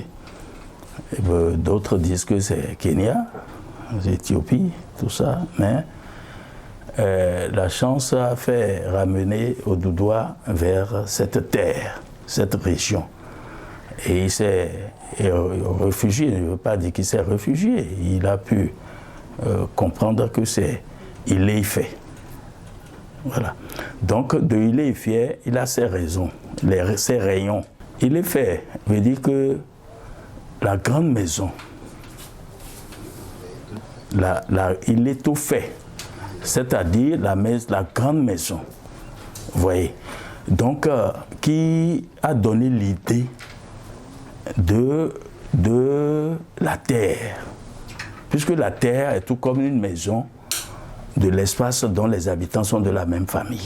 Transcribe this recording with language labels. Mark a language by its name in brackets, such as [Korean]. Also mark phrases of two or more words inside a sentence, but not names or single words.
[French] D'autres disent que c'est Kenya, l'Éthiopie, tout ça, mais la chance a fait ramener Oduduwa vers cette terre, cette région. Et il s'est réfugié, je ne veux pas dire qu'il s'est réfugié, il a pu comprendre que c'est Ilé-Ifẹ̀. Voilà. Donc de Ilé-Ifẹ̀, il a ses raisons, ses rayons. Ilé-Ifẹ̀ veut dire que la grande maison, il est tout fait, c'est-à-dire la grande maison. Vous voyez. Donc, qui a donné l'idée de la terre, puisque la terre est tout comme une maison de l'espace dont les habitants sont de la même famille.